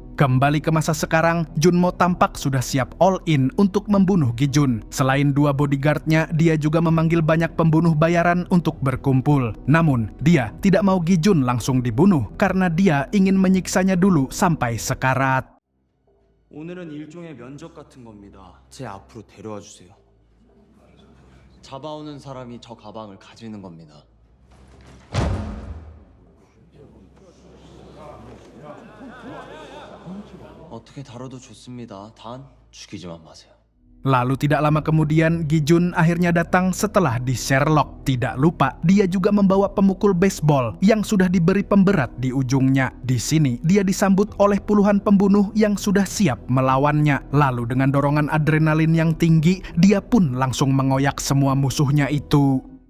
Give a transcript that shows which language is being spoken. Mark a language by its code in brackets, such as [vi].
[id] Kembali ke masa sekarang, Junmo tampak sudah siap all in untuk membunuh Gi-jun. Selain 2 bodyguardnya, dia juga memanggil banyak pembunuh bayaran untuk berkumpul. Namun, dia tidak mau Gi-jun langsung dibunuh karena dia ingin menyiksanya dulu sampai sekarat. [ko] 오늘은 일종의 면접 같은 겁니다. 제 앞으로 데려와 주세요. 잡아오는 사람이 저 가방을 가지는 겁니다. 어떻게 다뤄도 좋습니다. 단 죽이지만 마세요. [id] Lalu tidak lama kemudian Gi-jun akhirnya datang setelah di Sherlock. Tidak lupa dia juga membawa pemukul baseball yang sudah diberi pemberat di ujungnya. Di sini dia disambut oleh puluhan pembunuh yang sudah siap melawannya. Lalu dengan dorongan adrenalin yang tinggi, dia pun langsung mengoyak semua musuhnya itu.